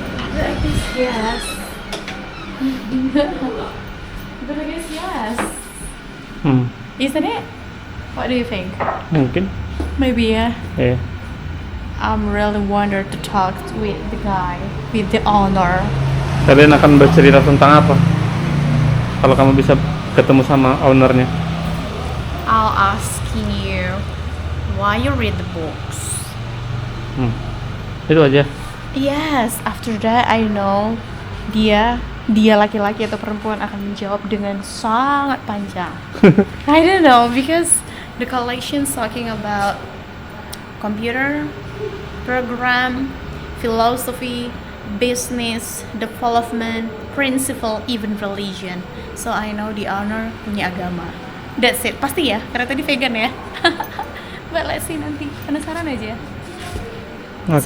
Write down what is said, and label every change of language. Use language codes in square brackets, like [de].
[en] But I guess yes. But I guess yes. Isn't it? What do you think? [id] Mungkin. [en] Maybe [id] ya. Iya. [en] I'm really wonder to talk with the guy, with the owner. [id] Kalian akan bercerita tentang apa? Kalau kamu bisa ketemu sama ownernya. [en] I'll asking you why you read the books. [id] Itu aja. [en] Yes, after that I know [id] dia laki-laki atau perempuan akan menjawab dengan sangat panjang. [en] I don't know because the collection talking about computer, program, philosophy, business, development, principle, even religion. So I know the owner [id] punya agama. [en] That's it. [id] Pasti ya, karena tadi vegan ya. [en] But let's see [id] nanti. Penasaran aja. [en] It's